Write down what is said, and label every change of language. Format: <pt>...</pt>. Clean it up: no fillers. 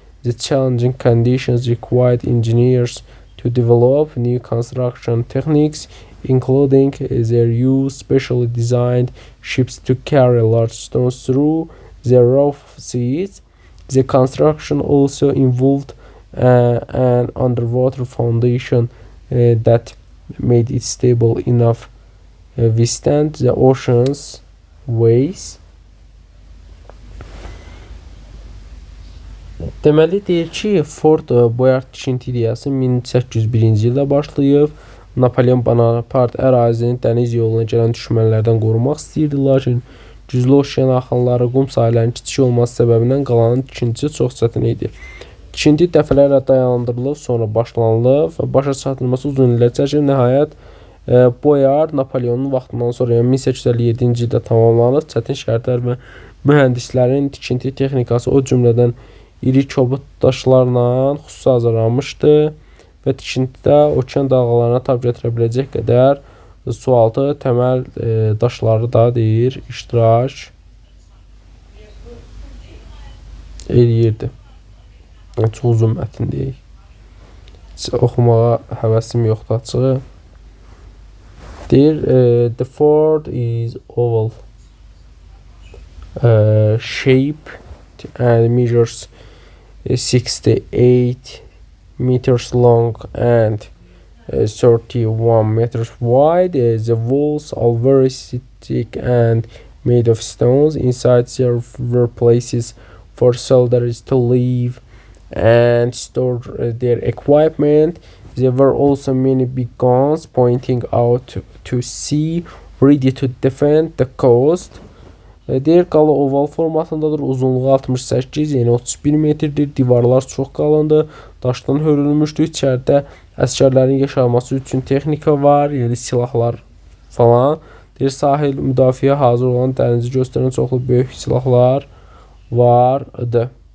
<en>The challenging conditions required engineers to develop new construction techniques, including their use specially designed ships to carry large stones through the rough seas. The construction also involved an underwater foundation that made it stable enough withstand the ocean's waves.</en> <az>Deməli deyir ki, Fort Boyard tikinti ideyası 1801-ci ildə başlayıb. Napoleon Bonaparte ərazini dəniz yoluna gələn düşmənlərdən qorumaq istəyirdi, lakin güclü okean axınları, qum sahillərinin kiçik olması səbəbindən qalanın tikintisi çox çətin idi. Tikinti dəfələrlə dayandırılıb, sonra başlanılıb və başa çatdırılması uzun illər çəkib. Nəhayət Boyard Napoleonun vaxtından sonra, yəni 1857-ci ildə tamamlanıb. Çətin şərtlər və mühəndislərin tikinti texnikası o cümlədən iri kobud daşlarla xüsusi hazırlanmışdı və tikintidə okean dalğalarına tab gətirə biləcək qədər sualtı təməl daşları da deyir iştirak eləyirdi. Çox uzun mətn deyək. Oxumağa həvəsim yoxdur açığı. Deyir,</az> <en>the fort is oval shaped and measures 68 meters long and 31 meters wide. The walls are very thick and made of stones. Inside there were places for soldiers to live and store their equipment. There were also many big guns pointing out to sea, ready to defend the coast.</en> <az>Deyir, qala oval formatındadır, uzunluğu 68, yəni 31 metrdir, divarlar çox qalındır, daşdan hörülmüşdür, içəridə əskərlərin yaşaması üçün texnika var, yəni silahlar falan. Deyir, sahil müdafiə hazır olan dənizi göstərən çoxlu böyük silahlar vardı.</az>